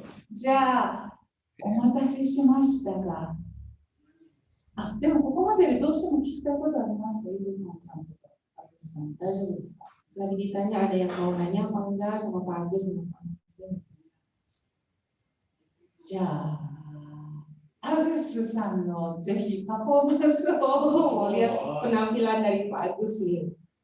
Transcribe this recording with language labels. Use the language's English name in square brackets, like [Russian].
[Japanese] じゃあお待たせしましたが、でもここまででどうしても聞きたいことありますか、イブマンさんとか。大丈夫ですか。 [Indonesian] Lagi ditanya ada yang mau nanya apa enggak sama Pak Agus sama Pak Agus. [Japanese] じゃあアグスさんのぜひパフォーマンスを [Indonesian] lihat penampilan dari Pak Agus nih.